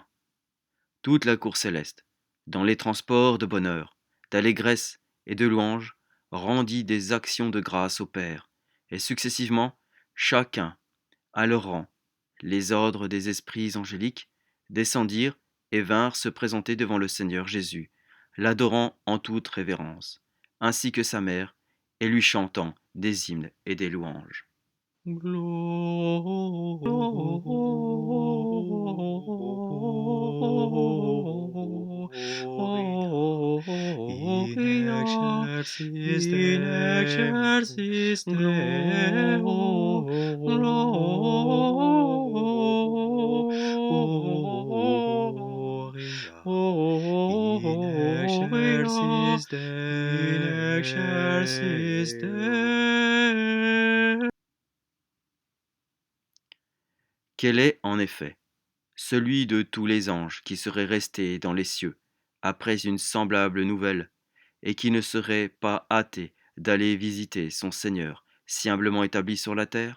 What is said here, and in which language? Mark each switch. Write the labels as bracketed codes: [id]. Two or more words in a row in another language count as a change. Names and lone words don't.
[fr] Toute la cour céleste, dans les transports de bonheur, d'allégresse et de louange, rendit des actions de grâce au Père, et successivement, chacun, à leur rang, les ordres des esprits angéliques descendirent et vinrent se présenter devant le Seigneur Jésus, l'adorant en toute révérence, ainsi que sa mère, et lui chantant des hymnes et des louanges. [la] In excelsis Deo, gloria. In excelsis Deo. [fr] Quel est, en effet, celui de tous les anges qui serait resté dans les cieux après une semblable nouvelle, et qui ne serait pas hâté d'aller visiter son Seigneur si humblement établi sur la terre?